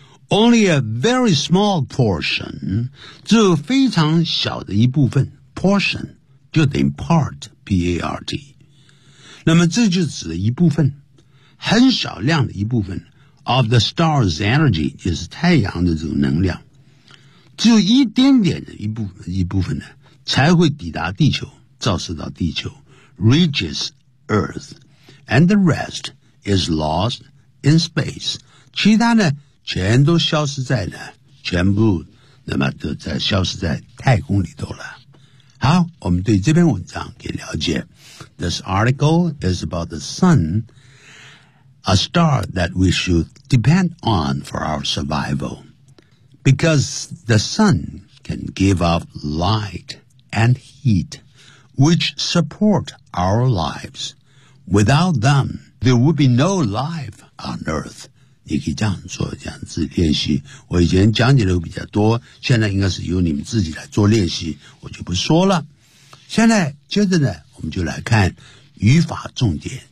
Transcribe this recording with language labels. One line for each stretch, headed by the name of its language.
English: Only a very small portion,
Chinese: 只有非常小的一部分 ,portion, 就等于 part, P-A-R-T。那么这就指一部分很少量的一部分
English: of the star's energy,
Chinese: 就是太阳的这种能量。只有一点点的一部分呢才会抵达地球照射到地球。
English: Reaches Earth, and the rest is lost in space.
Chinese: 其他呢，全都消失在了，全部那么都在消失在太空里头了。好，我们对这篇文章给了解。
English: This article is about the sun, a star that we should depend on for our survival, because the sun can give off light and heat. Which support our lives. Without them, there would be no life on earth.
Chinese: 你可以这样做，这样子练习。我以前讲解的比较多，现在应该是由你们自己来做练习，我就不说了。现在接着呢，我们就来看语法重点。